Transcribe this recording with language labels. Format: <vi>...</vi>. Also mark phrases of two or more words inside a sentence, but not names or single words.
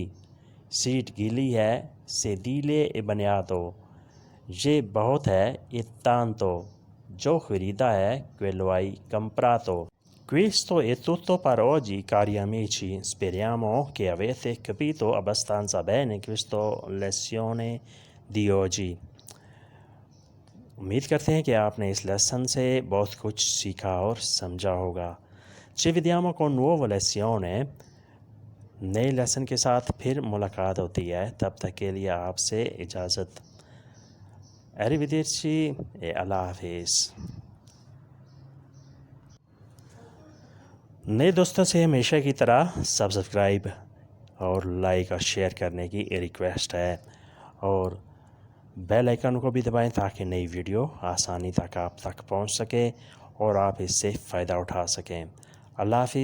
<ur>سیٹ گیلی ہے،</ur> <it>sedile è bagnato۔</it> <ur>یہ بہت ہے،</ur> <it>è tanto۔</it> <ur>جو خریدا ہے،</ur> <it>quello hai comprato۔ Questo è tutto per oggi, cari amici. Speriamo che avete capito abbastanza bene questa lezione di oggi.</it> <ur>امید کرتے ہیں کہ آپ نے اس لیسن سے بہت کچھ سیکھا اور سمجھا ہوگا۔</ur> <it>Ci vediamo con nuova lezione،</it> <ur>نئے لیسن کے ساتھ پھر ملاقات ہوتی ہے، تب تک کے لیے آپ سے اجازت۔</ur> <it>Arrivederci e</it> <ur>اللہ حافظ۔ نئے دوستوں سے ہمیشہ کی طرح سبسکرائب اور لائک اور شیئر کرنے کی ریکویسٹ ہے، اور بیل آئیکن کو بھی دبائیں تاکہ نئی ویڈیو آسانی تک آپ تک پہنچ سکے اور آپ اس سے فائدہ اٹھا سکیں۔</ur>